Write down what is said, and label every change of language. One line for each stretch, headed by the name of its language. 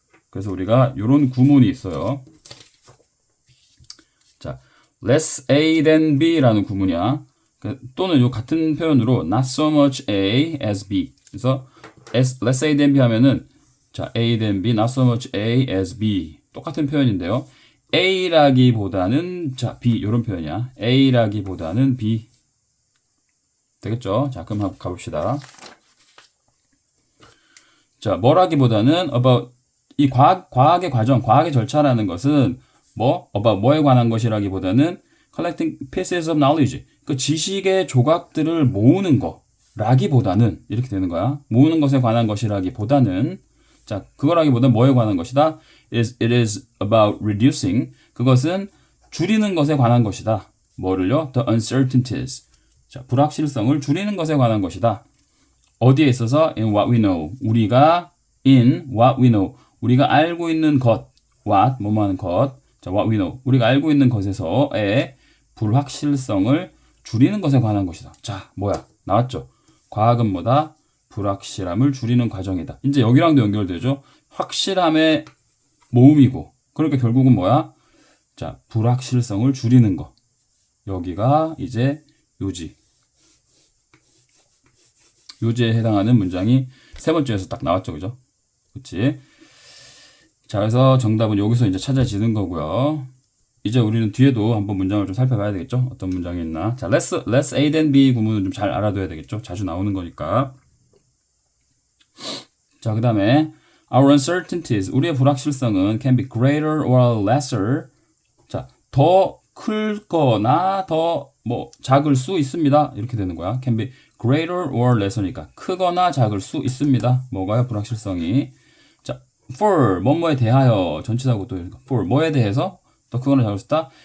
Korean: 그래서 우리가 요런 구문이 있어요.
English: 자, less A than B
Korean: 라는 구문이야. 또는 요 같은 표현으로
English: not so much A as B. 그래서 less A than B
Korean: 하면은 자,
English: A than B, not so much A as B.
Korean: 똑같은 표현인데요. A라기보다는 자, B 이런 표현이야. A라기보다는 B. 되겠죠? 자, 그럼 한번 가봅시다. 자, 뭐라기보다는 about 이 과학의 과정, 과학의 절차라는 것은 about 뭐에 관한 것이라기보다는
English: collecting pieces of knowledge.
Korean: 그 지식의 조각들을 모으는 거라기보다는 이렇게 되는 거야. 모으는 것에 관한 것이라기보다는 자, 그거라기보다는 뭐에 관한 것이다?
English: It is about reducing.
Korean: 그것은 줄이는 것에 관한 것이다. 뭐를요?
English: The uncertainties.
Korean: 자, 불확실성을 줄이는 것에 관한 것이다. 어디에 있어서?
English: In what we know.
Korean: 우리가
English: in what we know.
Korean: 우리가 알고 있는 것. what, 뭐뭐 하는 것. 자,
English: what we know.
Korean: 우리가 알고 있는 것에서의 불확실성을 줄이는 것에 관한 것이다. 자, 뭐야? 나왔죠? 과학은 뭐다? 불확실함을 줄이는 과정이다. 이제 여기랑도 연결되죠? 확실함의 모음이고. 그러니까 결국은 뭐야? 자, 불확실성을 줄이는 거. 여기가 이제 요지. 요지에 해당하는 문장이 세 번째에서 딱 나왔죠. 그죠? 그치? 자, 그래서 정답은 여기서 이제 찾아지는 거고요. 이제 우리는 뒤에도 한번 문장을 좀 살펴봐야 되겠죠? 어떤 문장이 있나? 자, let's A then B 구문은 좀 잘 알아둬야 되겠죠? 자주 나오는 거니까.
English: 자, 그 다음에 our uncertainties,
Korean: 우리의 불확실성은
English: can be greater or lesser.
Korean: 자, 더 클거나 더 뭐 작을 수 있습니다. 이렇게 되는 거야.
English: can be greater or lesser
Korean: 니까 크거나 작을 수 있습니다. 뭐가요? 불확실성이. 자, for 뭐뭐에 대하여 전치사고 또 for 뭐에 대해서 더 크거나 작을 수 있다.